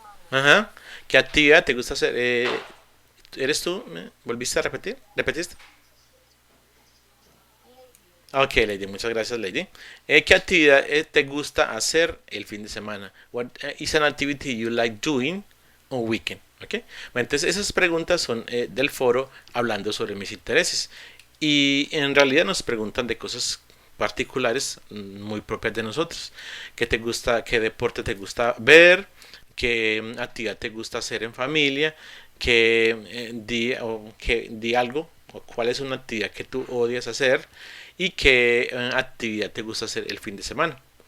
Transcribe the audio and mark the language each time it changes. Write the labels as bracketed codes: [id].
[es] Ajá. ¿Qué actividad te gusta hacer? ¿Eres tú? ¿Volviste a repetir? ¿Repetiste? Ok, Lady, muchas gracias, Lady. ¿Qué actividad te gusta hacer el fin de semana? [en] What is an activity you like doing on weekend? [es] Okay. Bueno, entonces esas preguntas son del foro hablando sobre mis intereses. Y en realidad nos preguntan de cosas particulares muy propias de nosotros. ¿Qué te gusta, qué deporte te gusta ver? ¿Qué actividad te gusta hacer en familia? Que di algo o cuál es una actividad que tú odias hacer y qué actividad te gusta hacer el fin de semana.